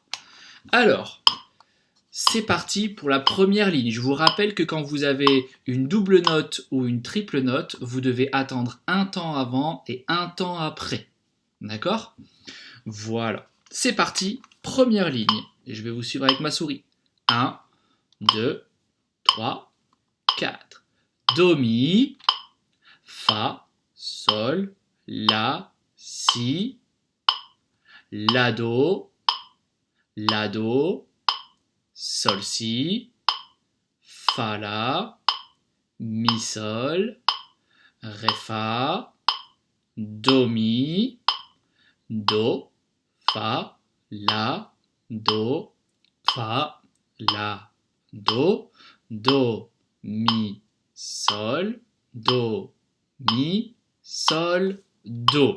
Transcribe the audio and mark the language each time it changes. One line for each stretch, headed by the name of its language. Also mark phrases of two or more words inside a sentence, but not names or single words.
French: Alors, c'est parti pour la première ligne. Je vous rappelle que quand vous avez une double note ou une triple note, vous devez attendre un temps avant et un temps après. D'accord. Voilà. C'est parti, première ligne. Et je vais vous suivre avec ma souris. 1, 2, 3, 4. Do, Mi, Fa, Sol, La, Si, La, Do, Sol, Si, Fa, La, Mi, Sol, Ré, Fa, Do, Mi, Do, Fa, La, Do, Fa, La, Do, Mi, Sol, Do, Mi, Sol, Do.